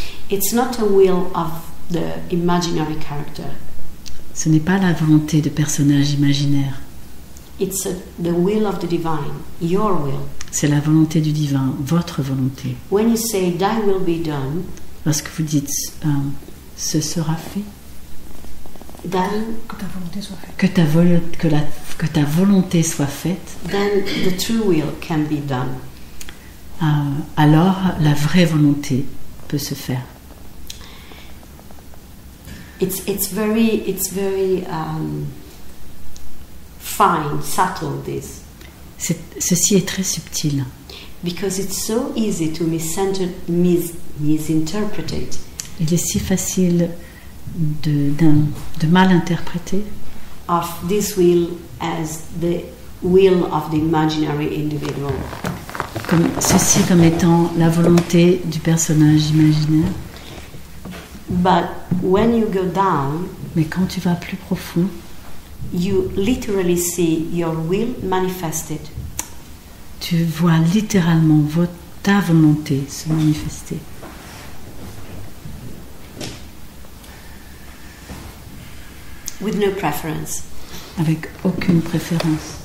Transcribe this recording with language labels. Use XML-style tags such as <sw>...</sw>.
<en>It's not a will of the imaginary character.</en> <fr>Ce n'est pas la volonté de personnages imaginaires.</fr> <en>It's the will of the divine, your will.</en> <fr>C'est la volonté du divin, votre volonté.</fr> <en>When you say thy will be done,</en> <fr>lorsque vous dites ce sera fait,</fr> <en>then</en> <fr>que ta volonté soit faite. Que ta volonté soit faite,</fr> <en>then the true will can be done.</en> <fr>Alors la vraie volonté peut se faire.</fr> <en>It's very fine, subtle, this.</en> <fr>Ceci est très subtil.</fr> <en>Because it's so easy to misinterpret it.</en> <fr>Il est si facile de mal interpréter.</fr> <en>Of this will as the will of the imaginary individual.</en> <fr>Ceci comme étant la volonté du personnage imaginaire.</fr> <en>But when you go down,</en> <fr>mais quand tu vas plus profond,</fr> <en>you literally see your will manifested.</en> <fr>Tu vois littéralement ta volonté se manifester.</fr> <en>With no preference.</en> <fr>Avec aucune préférence.</fr>